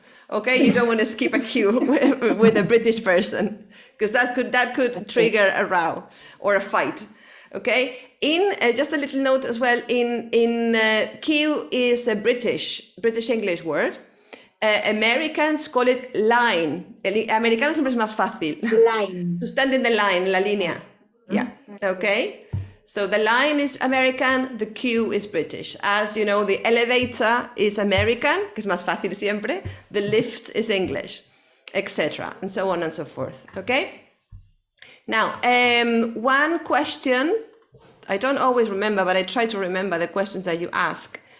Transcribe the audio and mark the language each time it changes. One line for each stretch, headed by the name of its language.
English: Okay, you don't want to skip a queue with a British person because that could trigger a row or a fight. Okay, in just a little note as well. In queue is a British English word. Americans call it line.
Spanish: El americano siempre es más fácil.
English: Line. To stand in the line, la línea. Yeah. Okay. So the line is American, the queue is British. As you know, the elevator is American,
Spanish: que es más fácil siempre.
English: The lift is English, etc. And so on and so forth. Okay? Now, one question, I don't always remember, but I try to remember the questions that you ask.